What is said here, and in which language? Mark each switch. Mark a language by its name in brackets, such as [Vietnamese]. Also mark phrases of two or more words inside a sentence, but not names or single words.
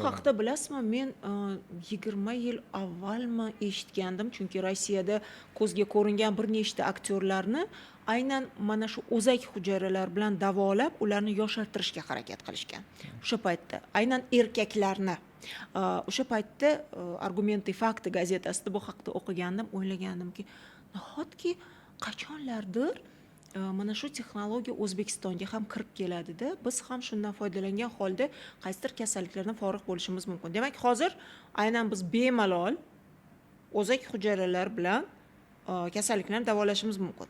[Uzbek] Bu haqda bilasizmi, men 20 yil avvalmi eshitgandim, chunki Rossiyada ko'zga ko'ringan bir nechta aktyorlarni aynan mana shu o'zak hujayralar bilan davolab, ularni yoshartirishga harakat qilishgan. O'sha paytda aynan erkaklarni o'sha paytda Argumenты и fakты gazetasida bu haqda o'qigandim, o'ylagandimki, nahotki qachonlardir mana shu texnologiya O'zbekistonga ham kirib keladida, biz ham shundan foydalangan holda qaysidir kasalliklardan forig' bo'lishimiz mumkin. Demak, hozir aynan biz bemalol o'zak hujayralar bilan kasalliklarni davolashimiz mumkin.